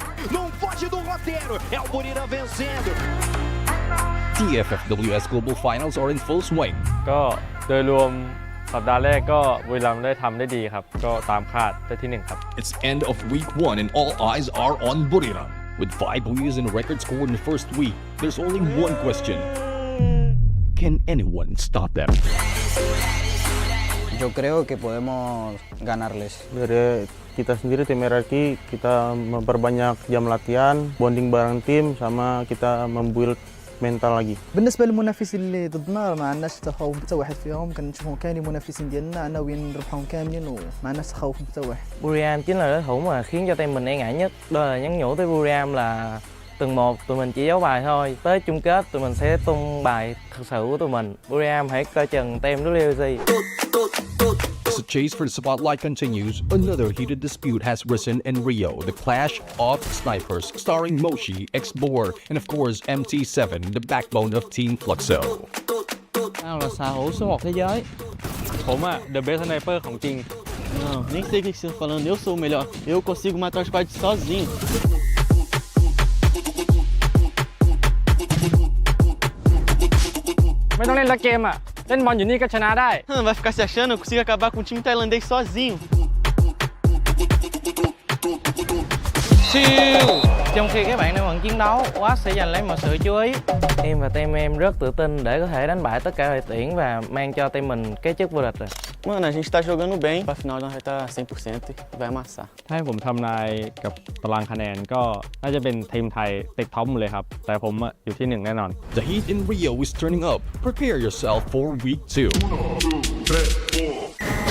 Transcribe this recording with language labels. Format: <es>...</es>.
<pt>Não foge do roteiro, é o Bermuda vencendo.</pt> <en>The FFWS Global Finals are in full swing.</en> <th>ก็โดยรวมสัปดาห์แรกก็บุรีรัมย์ได้ทำได้ดีครับก็ตามคาดได้ที่1ครับ</th> <en>It's end of week 1 and all eyes are on Buriram. With 5 wins and a record score in the first week, there's only one question. Can anyone stop them?</en> <es>Yo creo que podemos ganarles.</es> <id>Dari kita sendiri tim RRQ kita memperbanyak jam latihan, bonding bareng tim, sama kita membuild mental lagi.</id> <ar>بالنسبه للمنافسين اللي ضدنا ما عندناش تخوف حتى واحد فيهم كنشوفهم كاملين منافسين ديالنا ناويين نربحهم كاملين وما عندناش تخوف حتى واحد.</ar> <vi>Buriram chính là đối thủ mà khiến cho team mình e ngại nhất. Đó là nhắn nhủ tới Buriram là từng một tụi mình chỉ giấu bài thôi, tới chung kết tụi mình sẽ tung bài thực sự của tụi mình. Buriram hãy coi chừng team WC.</vi> <en>As the chase for the spotlight continues, another heated dispute has risen in Rio, the clash of snipers, starring Moshi, X-Boar, and of course MT7, the backbone of Team Fluxo.</en> <vi>Tao là xạ thủ số 1 thế giới.</vi> <th>ผมอะ</th> <en>the best sniper</en> <th>ของจริง</th> <pt>Não, nem sei o que você está falando, eu sou o melhor. Eu consigo matar os squad sozinho.</pt> <th>ไม่ต้องเล่นละเกมอะเล่นบอลอยู่นี่ก็ชนะได้</th> <pt>Vai ficar se achando, eu consigo acabar com um time tailandês sozinho.</pt> <vi>Siêu! Trong khi các bạn đang bận chiến đấu, Watt sẽ giành lấy mọi sự chú ý. Em và team em rất tự tin để có thể đánh bại tất cả đội tuyển và mang cho team mình cái chức vô địch rồi.</vi> <pt>Mano, a gente tá jogando bem, pra final nós vai estar 100% e vai amassar.</pt> <th>ถ้าให้ผมทำนายกับตารางคะแนนก็น่าจะเป็นทีมไทยติดท็อปหมดเลยครับแต่ผมอยู่ที่1แน่นอน</th> <en>The heat in Rio is turning up. Prepare yourself for week 2.</en>